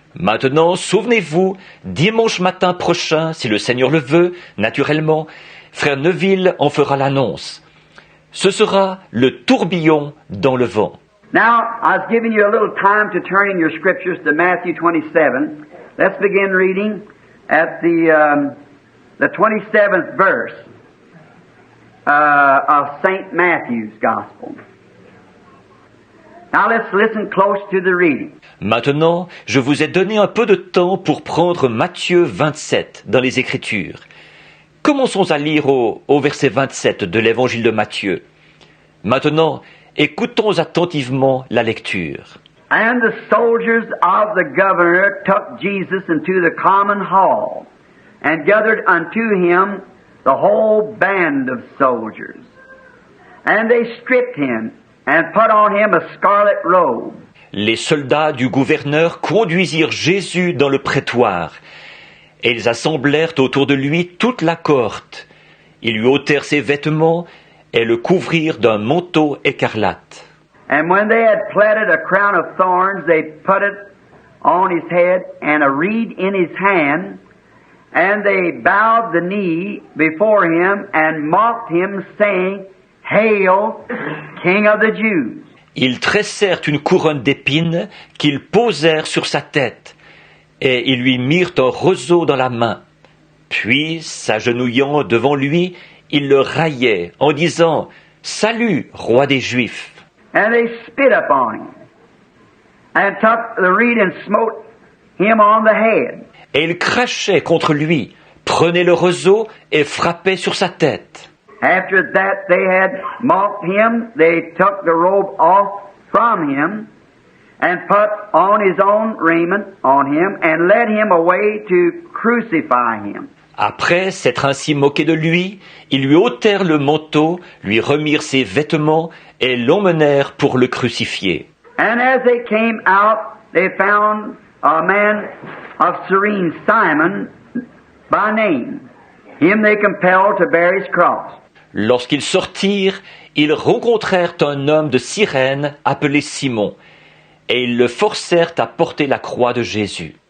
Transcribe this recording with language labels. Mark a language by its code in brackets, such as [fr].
[fr] Maintenant, souvenez-vous, dimanche matin prochain, si le Seigneur le veut, naturellement, Frère Neville en fera l'annonce. Ce sera le tourbillon dans le vent. [en] Now, I was giving you a little time to turn in your scriptures to Matthew 27. Let's begin reading at the 27th verse of St. Matthew's Gospel. Now let's listen close to the reading. [fr] Maintenant, je vous ai donné un peu de temps pour prendre Matthieu 27 dans les Écritures. Commençons à lire au verset 27 de l'Évangile de Matthieu. Maintenant, écoutons attentivement la lecture. [en] And the soldiers of the governor took Jesus into the common hall, and gathered unto him the whole band of soldiers. And they stripped him, and put on him a scarlet robe. [fr] Les soldats du gouverneur conduisirent Jésus dans le prétoire, et ils assemblèrent autour de lui toute la cohorte. Ils lui ôtèrent ses vêtements et le couvrirent d'un manteau écarlate. [en] And when they had platted a crown of thorns, they put it on his head, and a reed in his hand, and they bowed the knee before him, and mocked him, saying, Hail, King of the Jews! [fr] Ils tressèrent une couronne d'épines qu'ils posèrent sur sa tête, et ils lui mirent un roseau dans la main. Puis, s'agenouillant devant lui, ils le raillaient en disant « Salut, roi des Juifs !» [en] And they spit upon him, and took the reed and smote him on the head. [fr] Et ils crachaient contre lui, prenaient le roseau et frappaient sur sa tête. [en] After that they had mocked him, they took the robe off from him, and put on his own raiment on him, and led him away to crucify him. [fr] Après s'être ainsi moqué de lui, ils lui ôtèrent le manteau, lui remirent ses vêtements et l'emmenèrent pour le crucifier. [en] And as they came out, they found a man of Cyrene, Simon by name. Him they compelled to bear his cross. [fr] Lorsqu'ils sortirent, ils rencontrèrent un homme de Cyrène appelé Simon, et ils le forcèrent à porter la croix de Jésus.